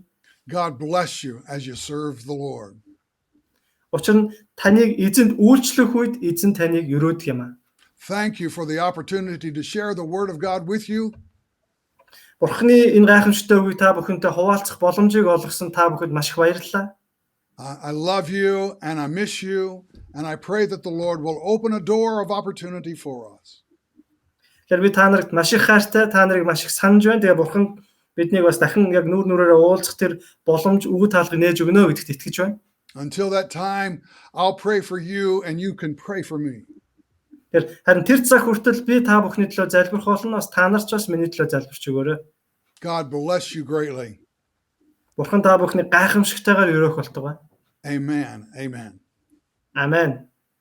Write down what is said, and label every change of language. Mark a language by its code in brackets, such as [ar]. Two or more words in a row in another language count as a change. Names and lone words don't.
[en] God bless you as you serve the Lord. [mn] Учир нь таныг эзэнд үйлчлэх үед эзэн таныг өрөөдөг юм аа. [en] Thank you for the opportunity to share the word of God with you. [mn] Бурхны энэ гайхамшигтай үгийг та бүхэнтэй хуваалцах боломжийг олгосон та бүхэнд маш их баярлалаа. [en] I love you and I miss you and I pray that the Lord will open a door of opportunity for us. [mn] Тэгэхээр би та нарт маш их хайртай, та нарыг маш их санаж байна. Тэгээ Бурхан биднийг бас дахин яг нүүр нүрээрээ уулзах тэр боломж өгөө таалгыг нээж өгнө гэдэгт итгэж байна. [en] Until that time, I'll pray for you and you can pray for me. [mn] Харин тэр цаг хүртэл би та бүхний төлөө залбирх болно. Бас та нар ч бас миний төлөө залбирч өгөөрэй. [en] God bless you greatly. [mn] Бурхан та бүхний гайхамшигтайгаар өрөөх болтугай. [en] Amen. Amen. [mn] Амен.